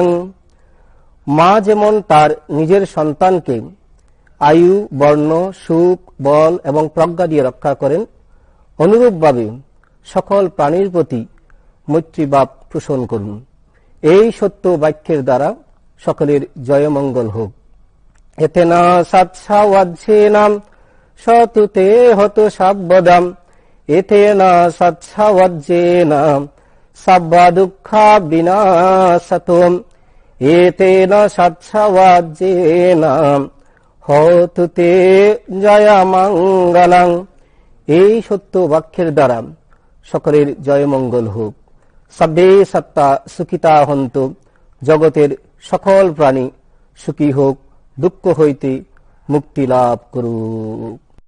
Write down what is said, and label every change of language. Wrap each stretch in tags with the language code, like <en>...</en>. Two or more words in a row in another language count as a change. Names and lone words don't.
<bn>মা যেমন তার নিজের সন্তানকে আয়ু, বর্ণ, সুখ, বল এবং প্রজ্ঞা দিয়ে রক্ষা করেন, অনুরূপভাবে সকল প্রাণীর প্রতি মৈত্রীভাব পোষণ করুন। এই সত্য বাক্যের দ্বারা সকলের জয়মঙ্গল হোক।</bn> <pi>এতেনা সৎসাওয়াজ্যেনাম সতুতে হত সাব্বদাম, এতেনা সৎসাওয়াজ্যেনাম সাব্বা দুঃখা বিনাশতুম, এতেনা সৎসাওয়াজ্যেনাম হতুতে জয়মঙ্গলং।</pi> <bn>এই সত্য বাক্যের দ্বারা সকলের জয়মঙ্গল হোক।</bn> <pi>সব্বে সত্তা সুখিতা হন্তু,</pi> <bn>জগতের সকল প্রাণী সুখী হোক, দুঃখ হইতে মুক্তি লাভ করুক।</bn>